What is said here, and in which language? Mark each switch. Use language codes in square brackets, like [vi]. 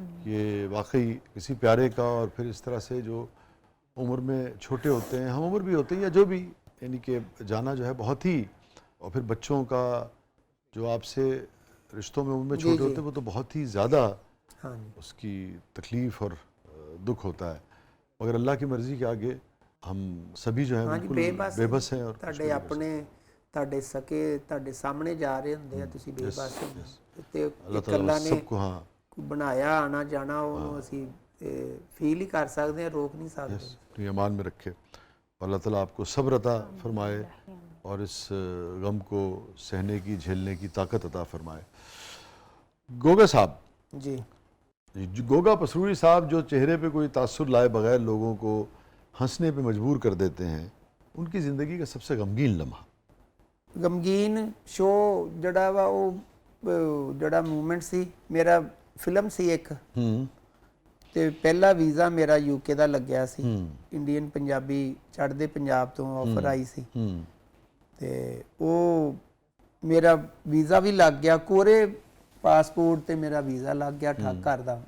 [hi] ये वाकई किसी प्यारे का, और फिर इस तरह से जो उम्र में छोटे होते हैं, हम उम्र भी होते हैं या जो भी, यानी कि जाना जो है बहुत ही, और फिर बच्चों का जो आपसे रिश्तों में उम्र में छोटे होते हैं वो तो बहुत ही ज़्यादा उसकी तकलीफ़ और दुख होता है, मगर अल्लाह की मर्ज़ी के आगे हम सभी जो है बिल्कुल बेबस हैं। और [pa] ਤੁਹਾਡੇ ਆਪਣੇ ਤੁਹਾਡੇ ਸਕੇ ਤੁਹਾਡੇ ਸਾਹਮਣੇ ਜਾ ਰਹੇ ਹੁੰਦੇ ਆ, ਤੁਸੀਂ ਬੇਬਸ ਹੋ ਤੇ ਅੱਲਾਹ ਨੇ [hi] सबको, हाँ, [pa] ਬਣਾਇਆ ਆਣਾ ਜਾਣਾ, ਉਹਨੂੰ ਅਸੀਂ ਫੀਲ ਹੀ ਕਰ ਸਕਦੇ ਹਾਂ, ਰੋਕ ਨਹੀਂ ਸਕਦੇ। [hi] अपनी ईमान में रखे, और अल्लाह ताला आपको सब्र अता फरमाए और इस गम को सहने की, झेलने की ताकत अता फरमाए। गोगा साहब जी, गोगा पसरूरी साहब जो चेहरे पे कोई तासुर लाए बगैर लोगों को हंसने पे मजबूर कर देते हैं, उनकी ज़िंदगी का सबसे गमगीन लम्हा? [pa] ਗਮਗੀਨ ਸ਼ੋ ਜਿਹੜਾ ਵਾ ਉਹ ਜਿਹੜਾ ਮੂਵਮੈਂਟ ਸੀ, ਮੇਰਾ ਫਿਲਮ ਸੀ ਇੱਕ, ਤੇ ਪਹਿਲਾ ਵੀਜ਼ਾ ਮੇਰਾ ਯੂਕੇ ਦਾ ਲੱਗਿਆ ਸੀ, ਇੰਡੀਅਨ ਪੰਜਾਬੀ ਚੜ੍ਹਦੇ ਪੰਜਾਬ ਤੋਂ ਆਫਰ ਆਈ ਸੀ, ਤੇ ਉਹ ਮੇਰਾ ਵੀਜ਼ਾ ਵੀ ਲੱਗ ਗਿਆ, ਕੋਰੇ ਪਾਸਪੋਰਟ ਤੇ ਮੇਰਾ ਵੀਜ਼ਾ ਲੱਗ ਗਿਆ ਠੱਕ ਕਰਦਾ।